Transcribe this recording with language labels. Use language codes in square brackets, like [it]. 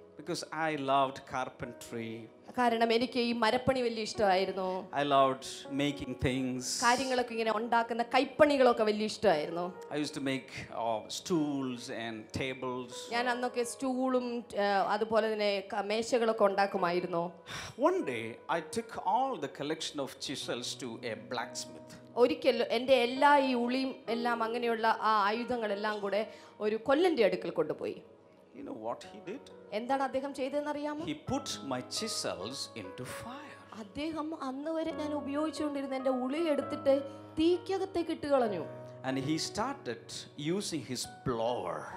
[en] Because I loved carpentry. [ml] കാരണം എനിക്ക് ഈ മരപ്പണി വലിയ ഇഷ്ടമായിരുന്നു. [en] I loved making things. [ml] കാര്യങ്ങളൊക്കെ ഇങ്ങനെ ഉണ്ടാക്കുന്ന കൈപ്പണികളൊക്കെ വലിയ ഇഷ്ടമായിരുന്നു. [en] I used to make stools and tables. [ml] ഞാൻ അന്നൊക്കെ സ്റ്റൂളും അതുപോലെ തന്നെ മേശകളൊക്കെ ഉണ്ടാക്കുമായിരുന്നു. [en] One day I took all the collection of chisels to a blacksmith. [ml] ഒരിക്കൽ എൻ്റെ എല്ലാ ഈ ഉളിയും എല്ലാം അങ്ങനെയുള്ള ആ ആയുധങ്ങളെല്ലാം കൂടെ ഒരു കൊല്ലൻ്റെ അടുക്കൽ കൊണ്ടുപോയി. [en] You know what he did? [ml] എന്താണ് അദ്ദേഹം ചെയ്തതെന്ന് അറിയാമോ? [en] He put my chisels into fire. [ml] അദ്ദേഹം അന്ന് വരെ ഞാൻ ഉപയോഗിച്ചുകൊണ്ടിരുന്ന എൻ്റെ ഉളി എടുത്തിട്ട് തീക്കകത്തേക്ക് ഇട്ട് കളഞ്ഞു. [en] And he started using his blower.